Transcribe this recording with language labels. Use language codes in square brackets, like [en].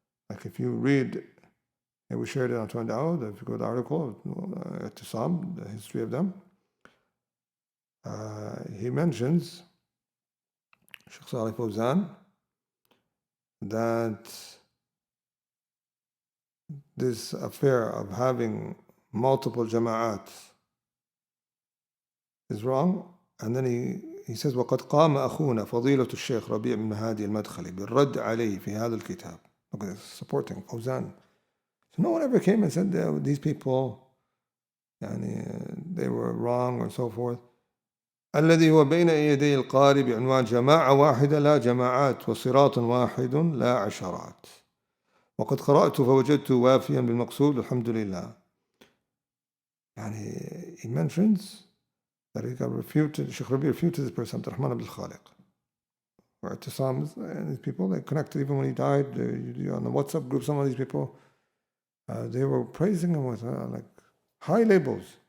[en] Like if you read, and we shared it on Twandawa, if you go to the article of Itisaam, the history of them, he mentions, Shaykh Salih Fawzan, that this affair of having multiple jama'at is wrong, and then he says [ar] وقد قام أخونا فضيلة الشيخ ربيع بن هادي المدخلي بالرد عليه في هذا الكتاب. [en] Look at this, supporting Fawzan. So no one ever came and said that these people they were wrong or so forth. [ar] الذي هو بين يدي القارئ بعنوان جماعة واحدة لا جماعات وصراط واحد لا عشرات. وقد قرأت فوجدت وافيا بالمقصود الحمد لله. [en] He mentions that he got refuted, Shaykh Rabi refuted this person, Abdurrahman Abdul Khaliq. or Itisaam, and these people, they connected even when he died. On the WhatsApp group, some of these people, they were praising him with like high labels.